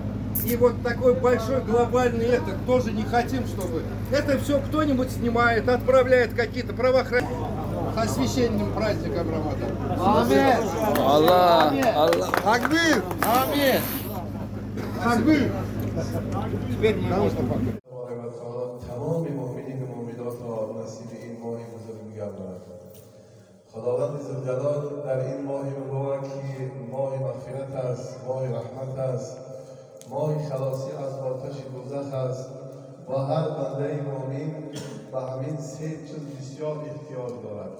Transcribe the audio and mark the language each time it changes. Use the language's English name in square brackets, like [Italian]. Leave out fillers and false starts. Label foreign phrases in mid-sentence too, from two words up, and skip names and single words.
[Russian] И вот такой большой глобальный это тоже не хотим, чтобы... Это все кто-нибудь снимает, отправляет какие-то правоохранители. С освященным праздником Рамадан. Аминь. Аллах. Такбир. Аминь. Такбир. Теперь мы можно поговорить. [Persian] خداوند ذوالجلال در این ماه مبارکی ماه مغفرت است، ماه رحمت است، ماه خلاصی از آتش دوزخ است و هر بنده مؤمن به همین سه چیز بسیار احتیاج دارد.